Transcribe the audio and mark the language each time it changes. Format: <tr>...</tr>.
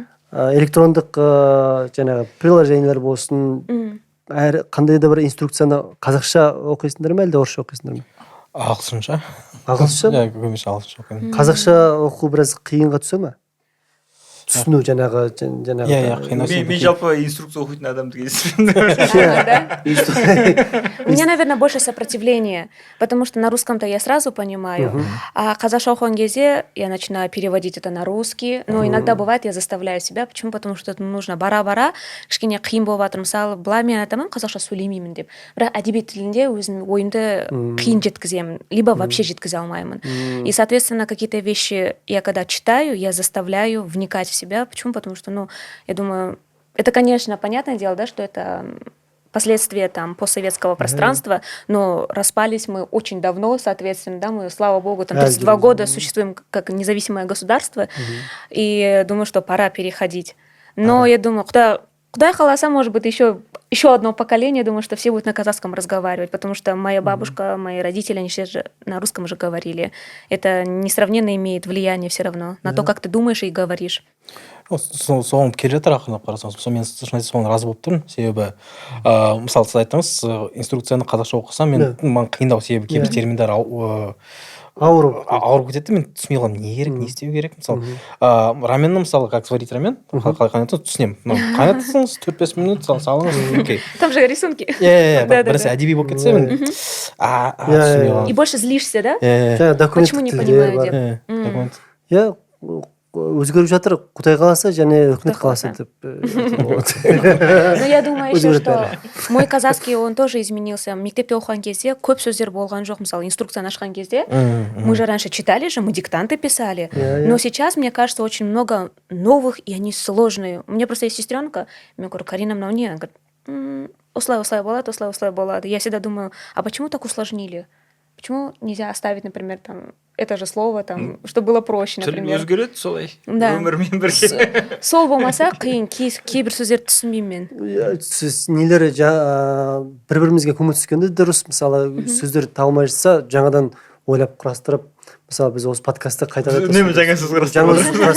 <kk>Электрондық жаңағы приложениялар болсын, әр қандай да бір инструкцияны қазақша оқисыңдар ма, әлде орысша оқисыңдар ма? Ағылшынша. Ағылшынша? Иә, көбінесе ағылшынша оқимын. Қазақша оқу біраз қиынға түсе ма? Түсіну жаңағы Иә, қиын. Мен жалпы инструкция оқитын адамды кездестірдім.</kk> <ru>У меня, наверное, больше сопротивления, потому что на русском-то я сразу понимаю, а</ru> <kk>қазақша оқыған кезде</kk> <ru>я начинаю переводить это на русский, но иногда бывает, я заставляю себя. Почему? Потому что это нужно</ru> <kk>бара-бара, кішкене қиын болып жатыр. Мысалы, былай мен айтамын, қазақша сөйлемеймін деп. Бірақ әдебиет тілінде өзім ойымды қиын жеткіземін,</kk> <ru>либо вообще</ru> <kk>жеткізе алмаймын.</kk> <ru>И, соответственно, какие-то вещи я когда читаю, я заставляю вникать в себя. Почему? Потому что, ну, я думаю, это, конечно, понятное дело, да, что это последствия там постсоветского пространства, но распались мы очень давно, соответственно, да, мы, слава богу, там 32 года существуем как независимое государство, и думаю, что пора переходить. Но я думаю, куда халаса, может быть, еще одно поколение, думаю, что все будут на казахском разговаривать, потому что моя бабушка, мои родители, они все же на русском же говорили. Это несравненно имеет влияние все равно на то, как ты думаешь и говоришь.</ru> <kk>Соған келе жатыр ақырындап қарасаңыз. Мен шын айтсам соған разы болып тұрмын. Себебі мысалы сіз айттыңыз, инструкцияны қазақша оқысам, маған қиындау, себебі кейбір терминдер ауырып кетеді, мен түсінбей қаламын, не керек, не істеу керек. Мысалы раменні, мысалы,</kk> <ru>как сварить рамен,</ru> <kk>қалай қайнатасыз, түсінемін. Қайнатасыңыз 4-5 минут салыңыз, окей.</kk> <ru>Там же рисунки.</ru> <kk>Иә, бірісі әдеби болып кетсе, мен түсінбей қаламын.</kk> <ru>И больше злишься, да? Почему не понимаю деп.</ru> <kk>Иә, өзгеріп жатыр, Құдай қаласа және үкімет қаласа деп.</kk> <ru>Но я думаю еще, что мой казахский, он тоже изменился.</ru> <kk>Мектепте оқыған кезде көп сөздер болған жоқ. Мысалы, инструкцияны ашқан кезде,</kk> <ru>мы же раньше читали же, мы диктанты писали. Но сейчас, мне кажется, очень много новых, и они сложные. У меня просто есть сестренка, я говорю, Карина, мне, она говорит, услай болады. Я всегда думаю, а почему так усложнили? Почему нельзя оставить, например, там, это же слово, там, чтобы было проще, например.</ru> <kk>Тіл өзгереді солай.</kk> <ru>Да.</ru> <kk>Өмірмен бірге. Сол болмаса, қиын, кейбір сөздерді түсінбеймін мен. Сіз нелері бір-бірімізге көмектескенде дұрыс, мысалы, сөздер табылмай жатса, жаңадан ойлап құрастырып, мысалы, біз осы подкастты қайта Үнемі жаңа сөз құрастырамыз.</kk>